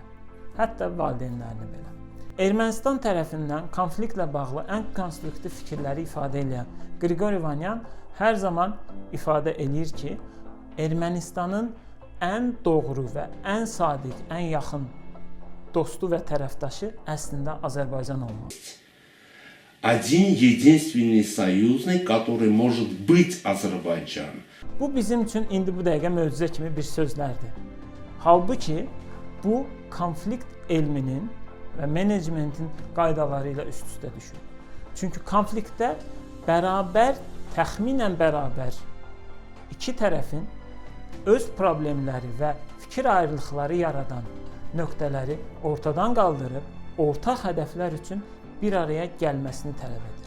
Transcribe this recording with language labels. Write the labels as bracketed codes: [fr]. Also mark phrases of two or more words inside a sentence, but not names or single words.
[az] Hətta valideynlərini belə. Ermənistan tərəfindən konfliktlə bağlı ən konstruktiv fikirləri ifadə edən Qriqori Vanyan hər zaman ifadə edir ki, Ermənistanın ən doğru və ən sadiq, ən yaxın dostu və tərəfdaşı əslində Azərbaycan olmalı. [ru] Один единственный союзник, который может быть Azərbaycan. [az] Bu bizim üçün indi bu dəqiqə möcüzə kimi bir sözlərdir. Halbuki bu konflikt elminin və menecmentin qaydaları ilə üst-üstə düşür. Çünki konfliktdə təxminən bərabər iki tərəfin öz problemləri və fikir ayrılıqları yaradan nöqtələri ortadan qaldırıb ortaq hədəflər üçün bir araya gəlməsini tələb edir.